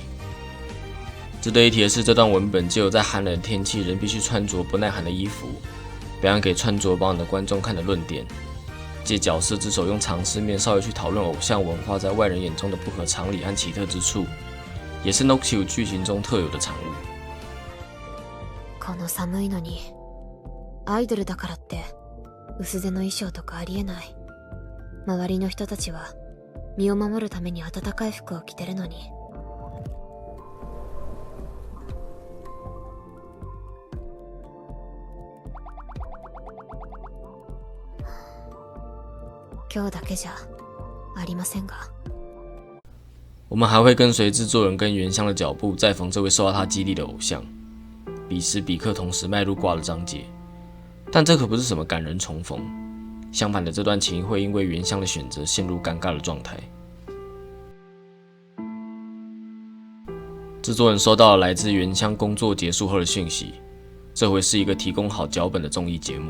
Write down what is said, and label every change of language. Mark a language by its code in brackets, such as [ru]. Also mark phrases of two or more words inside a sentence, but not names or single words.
[zh] 值得一提的是，这段文本藉由在寒冷的天气仍必须穿着不耐寒的衣服，表扬给穿着保暖的观众看的论点，借角色之手用常识面稍微去讨论偶像文化在外人眼中的不合常理和奇特之处，也是 Nokchiru 剧情中特有的产物。 [ja] この寒いのに、アイドルだからって薄手の衣装とかありえない。周りの人たちは身を守るために暖かい服を着てるのに。今日だけじゃありませんが。 [zh] 我们还会跟随制作人跟原乡的脚步，再逢这位受到他激励的偶像。彼时彼刻同时迈入挂的章节。但这可不是什么感人重逢，相反的，这段情会因为原乡的选择陷入尴尬的状态。制作人收到了来自原乡工作结束后的讯息，这回是一个提供好脚本的综艺节目。